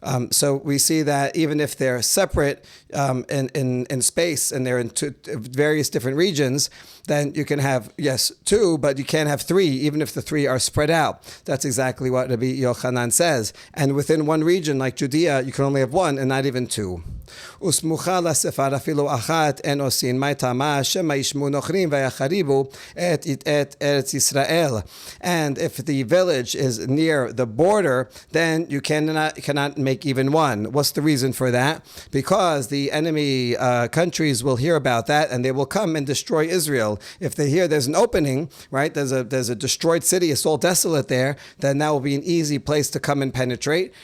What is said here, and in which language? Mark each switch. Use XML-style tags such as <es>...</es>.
<en>So we see that even if they're separate in space and they're in various different regions, then you can have, 2, but you can't have 3, even if the 3 are spread out. That's exactly what Rabbi Yochanan says. And within one region, like Judea, you can only have 1 and not even 2.</en> <he>וסמוכה לספר אפילו אחת אין עושים, מה טעמה שמא ישמעו נוכרים ויחריבו את ארץ ישראל.</he> <en>And if the village is near the border, then you cannot make even 1. What's the reason for that? Because the enemy countries will hear about that and they will come and destroy Israel. If they hear there's an opening, right, there's a destroyed city, it's all desolate there, then that will be an easy place to come and penetrate.</en>